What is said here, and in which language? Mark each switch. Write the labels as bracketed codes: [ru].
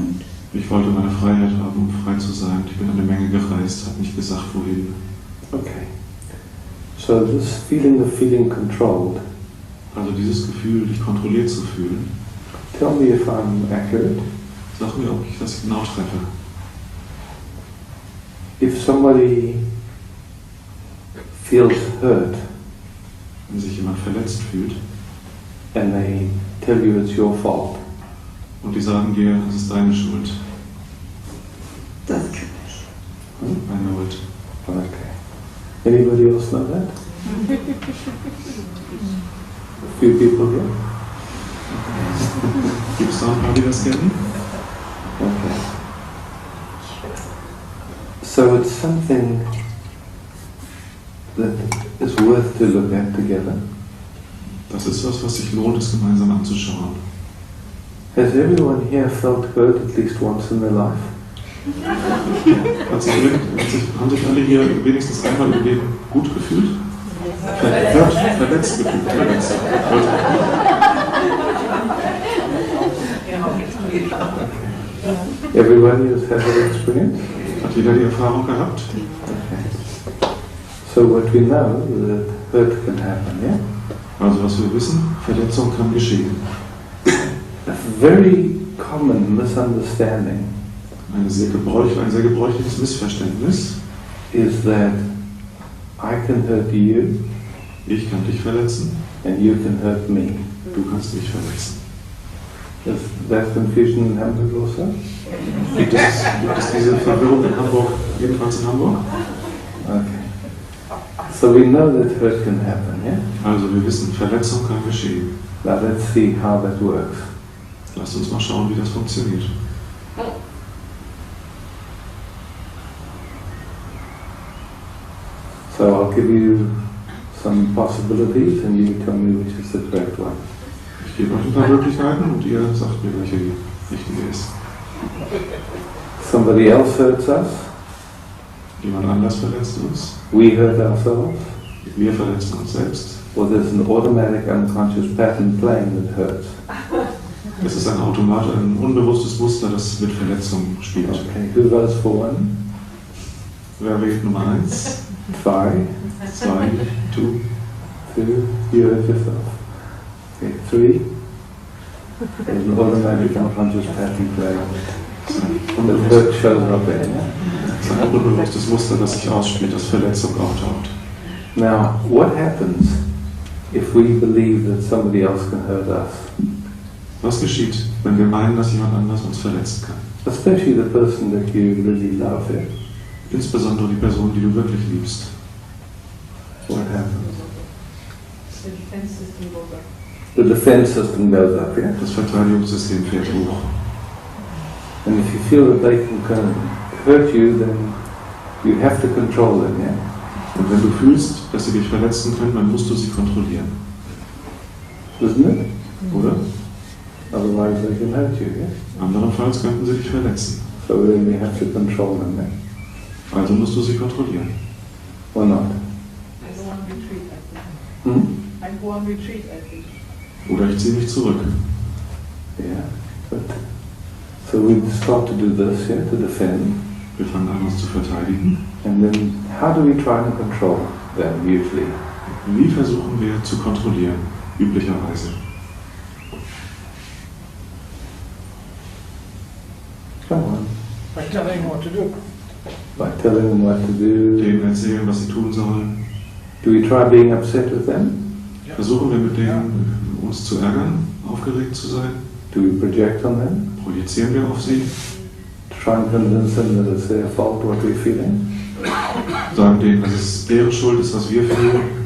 [en] And [de] ich wollte meine Freiheit haben, um frei zu sein. Ich bin eine Menge gereist, habe nicht gesagt, wohin. [en] Okay. So this feeling of feeling controlled. [de] Also dieses Gefühl, dich kontrolliert zu fühlen. [en] Tell me if I'm accurate. [de] Sag mir, ob ich das genau treffe. [en] If somebody feels hurt, [de] wenn sich jemand verletzt fühlt, [en] and they tell you it's your fault, [de] und die sagen dir, es ist deine Schuld. Das kann ich. [en] I know it. Okay. Anybody else know that? A few people here? [de] Gibt es da ein paar, die das kennen? [en] Okay. So it's something that is worth to look at together. [de] Das ist was sich lohnt, es gemeinsam anzuschauen. [en] Has everyone here felt hurt at least once in their life? [de] Haben sich alle hier wenigstens einmal im Leben gut gefühlt? Verletzt gefühlt. Verletzt. [en] Everybody has had that experience? [de] Hat jeder die Erfahrung gehabt? [en] Okay. So what we know is that hurt can happen, yeah? [de] Also was wir wissen, Verletzung kann geschehen. [en] A very common misunderstanding [de] ein sehr gebräuchliches Missverständnis [en] is that I can hurt you, [de] ich kann dich verletzen, [en] and you can hurt me. [de] Du kannst mich verletzen. [en] Is that confusion in Hamburg also? [de] Gibt es diese Verwirrung in Hamburg, jedenfalls in Hamburg? [en] Okay. So we know that hurt can happen, yeah? [de] Also wir wissen, Verletzung kann geschehen. [en] Now let's see how that works. [de] Lasst uns mal schauen, wie das funktioniert. [en] So I'll give you some possibilities and you tell me which is the correct one. [de] Ich gebe euch ein paar Möglichkeiten und ihr sagt mir, welche die richtige ist. [en] Somebody else hurts us. [de] Jemand anders verletzt uns. [en] We hurt ourselves. [de] Wir verletzen uns selbst. [en] Or there's an automatic unconscious pattern playing that hurts. [de] Es ist ein unbewusstes Muster, das mit Verletzung spielt. [en] Okay, who votes for one? [de] Wer wählt Nummer 1? [en] 2, 2, 2. 2, you hurt yourself. Okay, 3. There's an automatic unconscious pattern playing. That hurt shows up in, yeah? [de] Es ist ein unbewusstes Muster, das sich ausspielt, dass Verletzung auftaucht. [en] Now, what happens if we believe that somebody else can hurt us? [de] Was geschieht, wenn wir meinen, dass jemand anders uns verletzen kann? [en] Especially the person that you really love, yeah? [de] Insbesondere die Person, die du wirklich liebst. [en] What happens? The defense system goes up. The defense system goes up, yeah? [de] Das Verteidigungssystem fährt hoch. [en] And if you feel that they can hurt you, then you have to control them, yeah? [de] Und wenn du fühlst, dass sie dich verletzen können, dann musst du sie kontrollieren. [en] Isn't it? [de] Oder? [en] Otherwise they can hurt you, yeah? [de] Anderenfalls könnten sie dich verletzen. [en] So then you have to control them, yeah? [de] Also musst du sie kontrollieren. [en] Or not? I go on retreat, I think. I go on retreat, I think. [de] Oder ich ziehe mich zurück. [en] Yeah. But, so we start to do this, yeah, to defend. [de] Wir fangen an, uns zu verteidigen. [en] And then how do we try and control them usually? [de] Wie versuchen wir zu kontrollieren, üblicherweise? [en] Come on. By telling them what to do. By telling them what to do. [de] Denen erzählen, was sie tun sollen. [en] Do we try being upset with them? [de] Versuchen wir mit denen uns zu ärgern, aufgeregt zu sein? [en] Do we project on them? [de] Projizieren wir auf sie? [en] Try and convince them that it's their fault what we're feeling? [de] Sagen denen, dass es deren Schuld ist, was wir fühlen?